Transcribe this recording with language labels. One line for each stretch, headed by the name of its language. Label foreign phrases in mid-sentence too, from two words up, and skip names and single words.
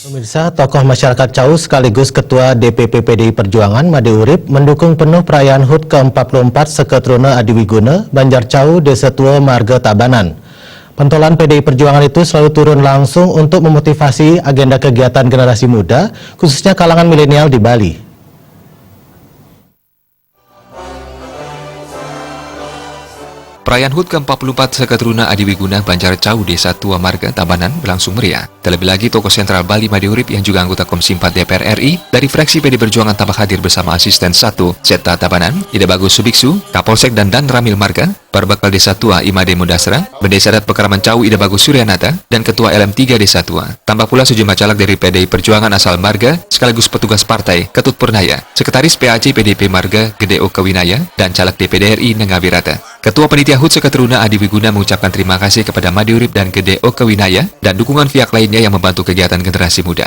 Indonesian: Pemirsa, tokoh masyarakat Cau sekaligus Ketua DPP PDI Perjuangan Made Urip mendukung penuh perayaan HUT ke-44 Seketruna Adiwiguna Banjar Cau Desa Tua Marga Tabanan. Pentolan PDI Perjuangan itu selalu turun langsung untuk memotivasi agenda kegiatan generasi muda, khususnya kalangan milenial di Bali. Perayaan HUT ke-44 Seketruna Adiwiguna Banjar Cau Desa Tua Marga Tabanan berlangsung meriah. Terlebih lagi tokoh sentral Bali Made Urip yang juga anggota Komisi 4 DPR RI dari fraksi PD Perjuangan tambah hadir bersama asisten 1 Zeta Tabanan, Ida Bagus Subiksu, Kapolsek dan Ramil Marga, Parbakal Desa Tua Imade Mudasra, Bendesa Adat Pekaraman Cau Ida Bagus Suryanata, dan Ketua LM3 Desa Tua. Tambah pula sejumlah caleg dari PDI Perjuangan asal Marga, sekaligus petugas partai, Ketut Purnaya, Sekretaris PAC PDP Marga Gede Oka Winaya, dan caleg DPD RI Nengawirata. Ketua Panitia HUT Seketruna Adiwiguna mengucapkan terima kasih kepada Made Urip dan Gede Oka Winaya dan dukungan pihak lainnya yang membantu kegiatan generasi muda.